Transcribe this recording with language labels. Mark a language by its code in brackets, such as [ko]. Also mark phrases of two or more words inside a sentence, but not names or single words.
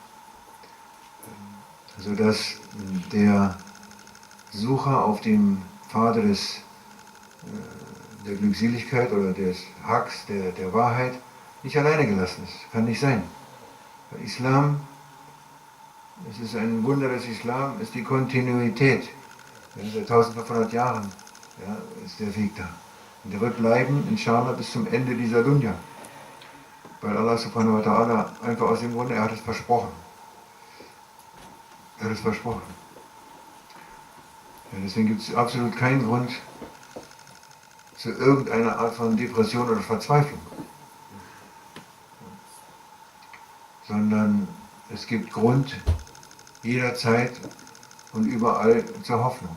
[de] Sodass der Sucher auf dem Pfade der Glückseligkeit oder des Haqs, der Wahrheit, nicht alleine gelassen ist. Kann nicht sein. Weil Islam, es ist ein Wunder des Islam, ist die Kontinuität. Ja, seit 1500 Jahren, ja, ist der Weg da. Und der wird bleiben, inshallah, bis zum Ende dieser Dunya. Weil [ar] Allah subhanahu wa ta'ala [de] einfach aus dem Grunde, er hat es versprochen. Er hat es versprochen. Ja, deswegen gibt es absolut keinen Grund zu irgendeiner Art von Depression oder Verzweiflung. Sondern es gibt Grund jederzeit und überall zur Hoffnung.